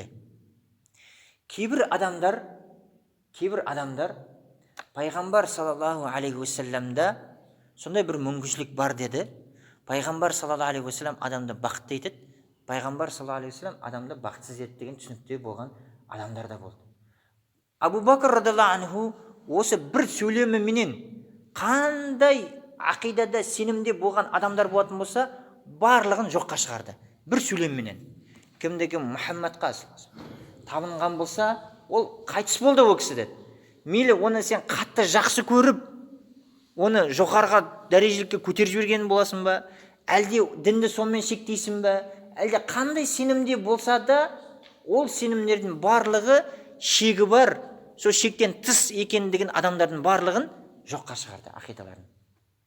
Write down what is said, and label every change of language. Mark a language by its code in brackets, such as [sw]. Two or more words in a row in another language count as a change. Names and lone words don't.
[kk] Кейбір адамдар пайғамбар [ar] صلى الله عليه وسلم [kk] сондай бір мүмкіншілік бар деді. Пайғамбар [ar] صلى الله عليه وسلم [kk] адамды бақытты етеді, пайғамбар [ar] صلى الله عليه وسلم [kk] адамды бақытсыз етеді деген түсінікте болған адамдар да болды. Абу Бакр [ar] رضي الله عنه [kk] осы бір сөйлеміменен қандай ақидада сенімде болған адамдар болатын болса, барлығын жоққа шығарды. Бір сөйлеміменен. Кімде-кім Мұхаммадқа табынған болса, ол қайтыс болды ол кісі деді. Мейлі оны сен қатты жақсы көріп, оны жоғарғы дәрежелікке көтеріп жіберген боласың ба, әлде дінді сонымен шектейсің ба, әлде қандай сенімде болса да, ол сенімдердің барлығы шегі бар, сол шектен тыс екендігін адамдардың барлығын жоққа шығарды, ақидаларын.